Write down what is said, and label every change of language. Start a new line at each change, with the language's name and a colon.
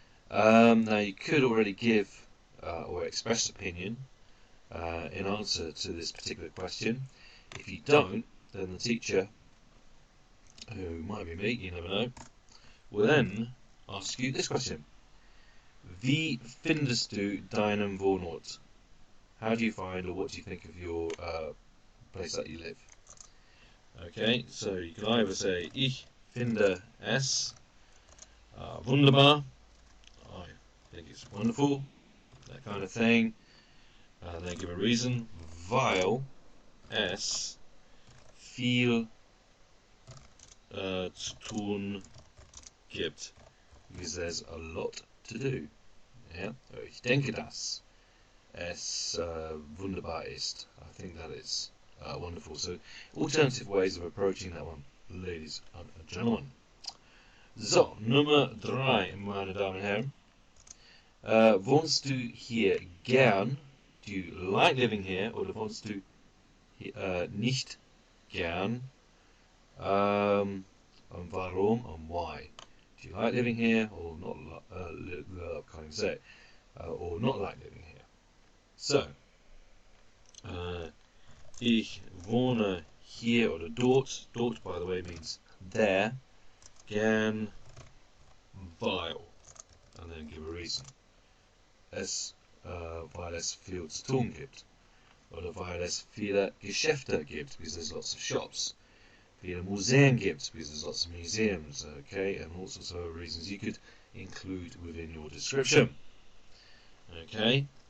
English: Now, you could already give or express opinion in answer to this particular question. If you don't, then the teacher, who might be me, you never know, will then ask you this question.
German: Wie findest du deinen Wohnort?
English: How do you find, or what do you think of your place that you live? Okay, so you can either say
German: Ich finde es wunderbar,
English: I think it's wonderful, that kind of thing, and then give a reason,
German: weil es viel zu tun gibt,
English: because there's a lot to do. Yeah?
German: Ich denke, dass es wunderbar ist.
English: I think that it's wonderful. So, alternative ways of approaching that one, ladies and gentlemen.
German: So, Nummer 3, meine Damen und Herren. Wohnst du hier gern?
English: Do you like living here?
German: Oder wohnst du nicht gern?
English: And warum and why? Do you like living here or not? Can't even say it. Or not like living here.
German: So, ich wohne hier oder dort.
English: Dort, by the way, means there.
German: Gern, weil,
English: and then give a reason.
German: Weil es viel zu tun gibt. Oder weil es viele Geschäfte gibt,
English: because there's lots of shops.
German: Viele Museen gibt,
English: because there's lots of museums, okay, and all sorts of other reasons you could include within your description. Okay.